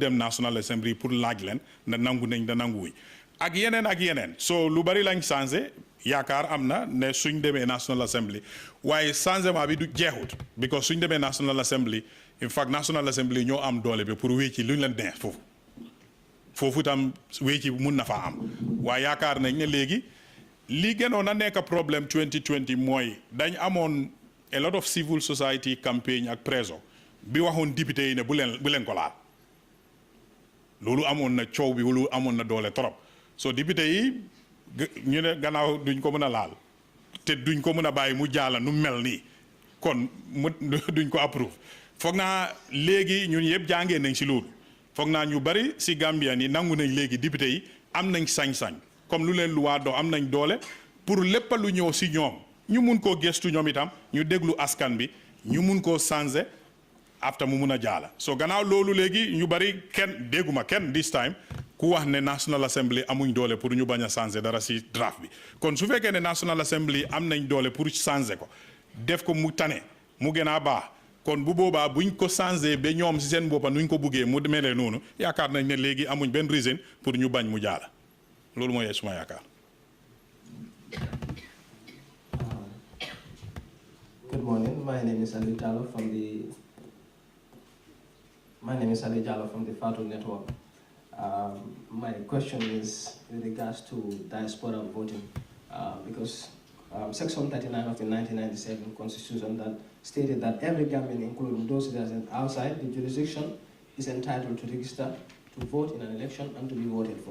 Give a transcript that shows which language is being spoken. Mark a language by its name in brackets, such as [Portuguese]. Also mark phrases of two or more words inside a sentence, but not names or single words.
[Wolof] dem National Assembly pour laaj leen na nangu nañ da nanguwuñ ak yeneen so lu bari lañ changé yaakaar am na ne suñ demee National Assembly waaye changement bi du jeexut because suñ demee National Assembly [English] in fact [Wolof] National Assembly ñoo am doole bi pour wécci luñ leen neex foofu tam wécci mun na faa am waaye yaakaar nañ ne léegi li gënoon a nekk problème 2020 mooy dañ amoon [English] a lot of civil society campaign [Wolof] ak preso bi waxoon député yi ne bu leen ko laal loolu amoon na coow bi loolu amoon na doole trop so député yi ñu ne gannaaw duñ ko mën a laal te duñ ko mën a bàyyi mu jaala nu mel nii kon mu duñ ko approuve foog naa léegi ñun yëpp jàngee nañ si loolu foog naa ñu bari si Gambia ni nangu nañ léegi député yi am nañ sañ-sañ comme lu leen luwaa do am nañ doole pour lépp lu ñëw si ñoom ñu mun koo gestu ñoom itam ñu déglu askan bi ñu mun koo changer after mu mun a jaala so gannaaw loolu léegi ñu bari kenn dégguma kenn [English] this time [Wolof] ku wax ne National Assembly amuñ doole pour ñu bañ a changer dara si draft bi kon su fekkee ne National Assembly am nañ doole pour changer ko def ko mu tane mu gën a baax kon bu boobaa buñ ko changer ba ñoom si seen boppa nuñ ko buggee mu melee noonu yaakaar nañ ne léegi amuñ benn reason pour ñu bañ mu jaala loolu mooy suma yaakaar. [English] Good morning. My name is Ali Jallow from the Fatu Network. My question is with regards to diaspora voting, because Section 39 of the 1997 Constitution that stated that every Gambian, including those residents outside the jurisdiction, is entitled to register to vote in an election and to be voted for.